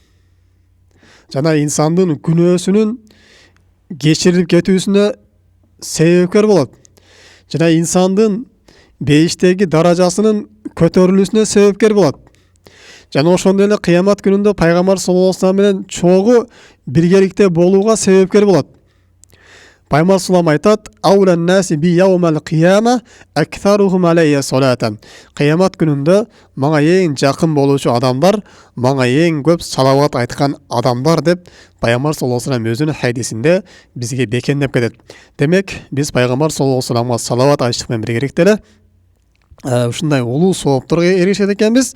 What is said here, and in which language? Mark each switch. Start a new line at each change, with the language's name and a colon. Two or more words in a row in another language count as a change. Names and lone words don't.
Kyrgyz: Жана инсандын күнөөсүнүн кечирилип кетүүсүнө себепкер болот. Жана инсандын бейиштеги даражасынын көтөрүлүүсүнө себепкер болот. Жана ошондой эле кыямат күнүндө пайгамбар
Arabic: صلى الله عليه وسلم
Kyrgyz: менен чогуу биргеликте болууга себепкер болот.
Arabic: Пайгамбар صلى الله عليه айтат: "أولى الناس بي يوم القيامة أكثرهم علي صلاة."
Kyrgyz: Кыямат күнүндө мага эң жакын болуучу адамдар, мага эң көп салават айткан адамдар деп пайгамбар
Arabic: صلى الله عليه وسلم
Kyrgyz: өзүнүн хадисинде бизге бекемдеп кетет. Демек, биз пайгамбар
Arabic: صلى الله عليه
Kyrgyz: вассаламга салават айтыштык менен биргеликте эле ушундай улуу соопторго эришет экенбиз.